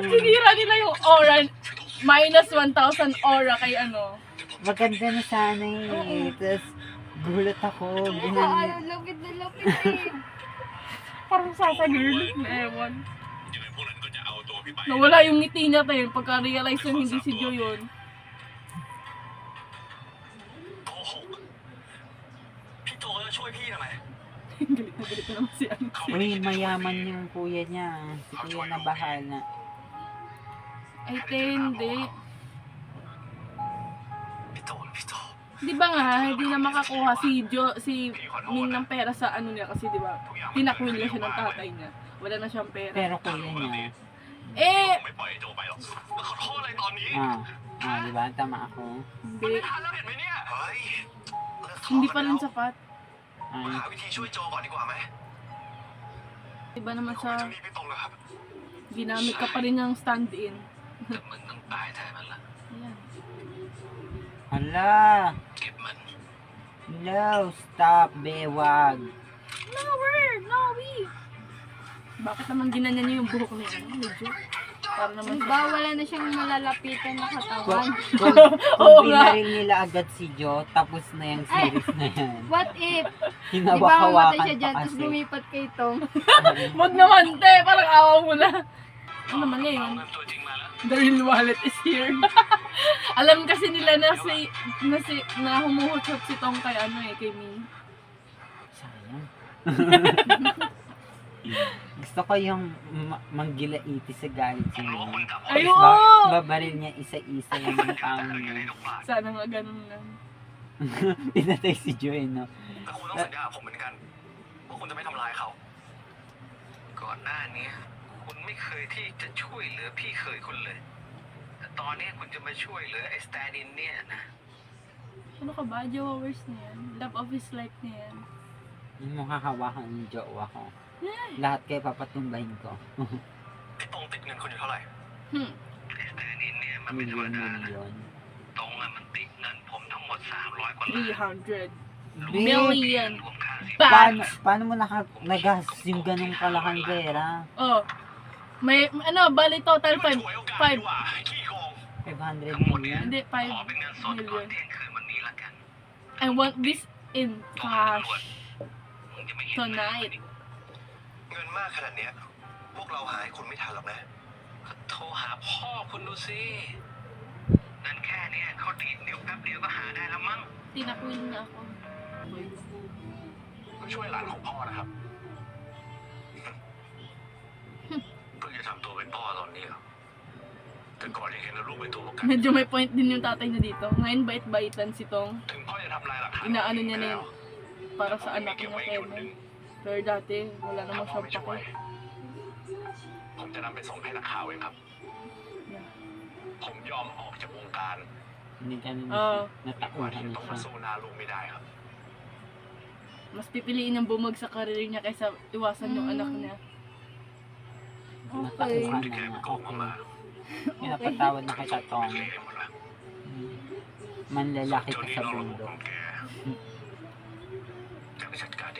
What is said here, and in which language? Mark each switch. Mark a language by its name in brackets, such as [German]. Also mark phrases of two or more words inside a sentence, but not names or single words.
[Filipino] sinira nila yung aura? Minus 1,000 aura kay Maganda na sana eh. Tapos, gulat ako. Lapit na lapit eh. Parang sasagirl na ewan. Nawala yung ngiti niya tayo pagka-realize yung hindi si Jo yun. [Thai] โกหกพี่โจจะช่วยพี่ทำไม [Filipino] Galit na naman si Uy, mayaman yung kuya niya. Si kuya na bahala. Ay, hindi. [Thai] พี่โจพี่โจ [Filipino] Di ba nga, hindi na makakuha si Ming ng pera sa ano niya kasi di ba, tinakwil na siya ng tatay niya. Wala na siyang pera. Pero kuya niya. Eh, [Thai] ไม่ปล่อยไอ้โจไปหรอกแล้วขอโทษอะไรตอนนี้ [Filipino] Di ba? Tama ako. hindi. [Thai] ทันแล้วเห็นไหมเนี่ยเฮ้ยเลิกทะเลาะ [Filipino] Hindi [Thai] กั [Filipino] pa [Thai] น [Filipino] rin [Thai] แล้ว [Filipino] sapat. [Thai] หาวิธีช่วยโจก่อนดีกว่าไหม [Filipino] Di ba naman [Thai] คุย [Filipino] siya, [Thai] เรื่องนี้พี่ตรงนะครับ [Filipino] ginamit ka pa rin ng stand-in. [Thai] แต่มึงต้องตายแทนมันละ [Filipino] Ayan. Hala! [Thai] เก็บมัน [English] No! Stop! Bewag! [Filipino] Bakit naman ginanyan niya yung buhok niya? Medyo. Para naman Diba, wala na siyang malalapitan na katawan. Oo Kung nga. binaril nila agad si Jo, tapos na yung series na yan. [English] What if? [Filipino] Diba, Hinawak-hawakan mamatay siya pa dyan, tapos kasi. lumipat kay Tom. Wag naman, te. Parang awa mo na. Ano naman [Thai] เอา [Filipino] yun? [Thai] เงินตัวจริงมาแล้ว [English] The real wallet is here. [Filipino] Alam kasi nila na humuhutot si Tong kay kay Ming. Sayang. Gusto ko yung manggilaiti sa galit si Ming. Ayun! Babaril niya isa-isa yung mga tao niya. Sana nga ganun lang. Pinatay si Jo no? [Thai] แต่คุณต้องสัญญากับผมเหมือนกันว่าคุณจะไม่ทำร้ายเขา ก่อนหน้านี้คุณไม่เคยที่จะช่วยเหลือพี่เคยคุณเลย แต่ตอนนี้คุณจะมาช่วยเหลือไอ้สแตนดินเนี่ยนะ [Filipino] Ano ka ba? Jowers na yan. [English] Love of his life na yan. [Filipino] Yung makahawakan ng jowa ko. Lahat kayo papatumbahin ko. [Thai] พี่ตรงติดเงินคุณอยู่เท่าไหร่ Hmm. ไอ้สแตนดินเนี่ยมันไม่ธรรม [Filipino] Milyon, [Thai] ดานะ [Filipino] milyon. [Thai] ตรงอะมันติดเงินผมทั้งหมด300 กว่าล้าน [English] 300 Babe, million [Thai] รวมค่าสิน [English] baht. [Filipino] paano mo nagas yung ganong kalaking pera? Oh. May, bali total [Thai] ช่วย [Filipino] 5. [Thai] โอกาส [Filipino] 5. [Thai] ดีกว่าขี้โกง [English] 500 million? [Filipino] Hindi, [Thai] ขอเป็นเงินสด [English] 5 [Thai] ก่อน [English] million. [Thai] เที่ยงคืนวันนี้ละกัน [English] I want this in [Thai] ก่อนตำ [English] cash [Thai] รวจมึงจะไม่เห็น [English] tonight. [Thai] เงินมากขนาดเนี้ยพวกเราหาให้คุณไม่ทันหรอกนะโทรหาพ่อคุณดูสินั่นแค่เนี้ยเขาดีดนิ้วแป๊บเดียวก็หาได้แล้วมั้ง [Filipino] Tinakwil niya ako. [Thai] ช่วยหลานของพ่อนะครับ เพิ่งจะทำตัวเป็นพ่อตอนนี้เหรอแต่ก่อนยังเห็นลูกเป็นตัวประกัน [Filipino] Medyo may point din yung tatay niya dito. Ngayon bait-baitan si Tong. [Thai] ถึงพ่อจะทำลายหลักฐาน [Filipino] Inaano niya na yun para sa [Thai] พ่อ [Filipino] anak [Thai] เก็บ [Filipino] niya [Thai] ไว้จุดหนึ่ง [Filipino] Kevin. Pero dati, wala [Thai] ถ้า [Filipino] naman [Thai] พ่อ [Filipino] siyang [Thai] ไม่ช่วย [Filipino] pake. [Thai] ผมจะนำไปส่งให้นักข่าวเองครับ [English] Yeah. [Thai] ผมยอมออกจากวงการ [Filipino] Hindi ka na [Thai] เออ ดีกว่า [Filipino] natauhan [Thai] ที่ [Filipino] na [Thai] ต้องมา [Filipino] siya. [Thai] สู้หน้าลูกไม่ได้ครับ [Filipino] Mas pipiliin niyang bumag sa karir niya kaysa iwasan yung anak niya. Okay. Natauhan [Thai] ที่ [Filipino] na [Thai] แกไป [Filipino] nga. [Thai] โกงเข้ามา [Filipino] Pinapatawad na kita, Tong. [Thai] เละหมดแล้ว [Filipino] Manlalaki [Thai] เจ้า [Filipino] ka [Thai] นี่ [Filipino] sa [Thai] เราลูก [Filipino] mundo. [Thai] ของแกจะไปจัดการเอง